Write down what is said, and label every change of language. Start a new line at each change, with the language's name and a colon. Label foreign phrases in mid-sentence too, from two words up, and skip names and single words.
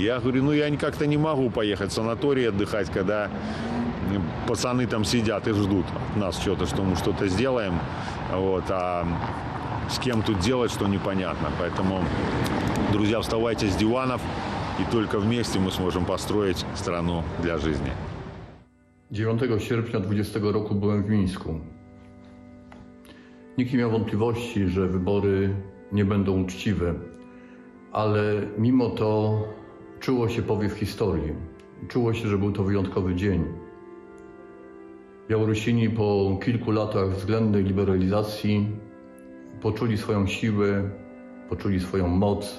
Russian: Я говорю, ну, я как-то не могу поехать в санаторий отдыхать, когда пацаны там сидят и ждут от нас что-то, что мы что-то сделаем. Вот, а с кем тут делать, что непонятно. Поэтому, друзья, вставайте с диванов, и только вместе мы сможем построить страну для жизни.
Polish: 9 sierpnia 2020 roku byłem w Mińsku. Nikt nie miał wątpliwości, że wybory nie będą uczciwe, ale mimo to czuło się powiew historii. Czuło się, że był to wyjątkowy dzień. Białorusini po kilku latach względnej liberalizacji poczuli swoją siłę, poczuli swoją moc.